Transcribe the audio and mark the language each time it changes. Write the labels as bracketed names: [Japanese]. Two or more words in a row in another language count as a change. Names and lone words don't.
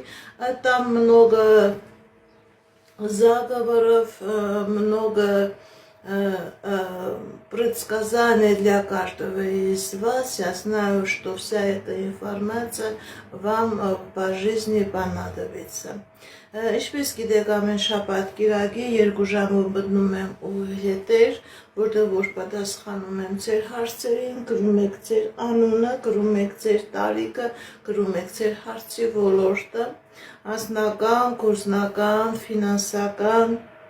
[Russian] Там много заговоров, много предсказаний для каждого из вас. Я знаю, что вся эта информация вам по жизни понадобится. [Armenian] Ինչպես գիտեք, ամեն շաբաթ կիրակի 2 ժամով մտնում եմ ու հետեր, որտեղ որ պատասխանում եմ ձեր հարցերին, գրում եք ձեր անունը, գրում եք ձեր տարիքը, գրում եք ձեր հարցի ոլորտը, անձնական, գործնական, ֆինանսական։